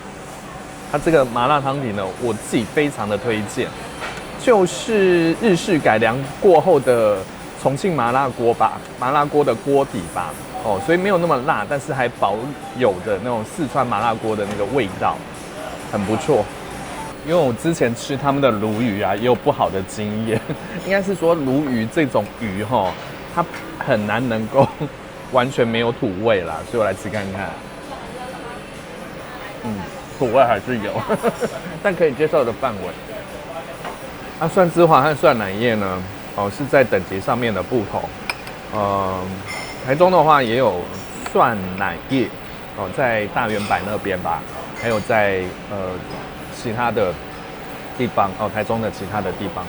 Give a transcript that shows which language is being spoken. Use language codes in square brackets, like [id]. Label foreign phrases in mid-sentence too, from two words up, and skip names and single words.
[zh] 它這個麻辣湯底呢，我自己非常的推薦，就是日式改良過後的重慶麻辣鍋吧，麻辣鍋的鍋底吧。哦，所以沒有那麼辣，但是還保有的那種四川麻辣鍋的那個味道，很不錯。因為我之前吃他們的鱸魚啊，也有不好的經驗，應該是說鱸魚這種魚哈，它很難能夠完全沒有土味啦，所以我來吃看看。土味還是有，但可以接受的範圍。那蒜枝華和蒜奶葉呢？哦，是在等級上面的不同。台中的話也有蒜奶葉，哦，在大遠百那邊吧，還有在其他的地方哦，台中的其他的地方。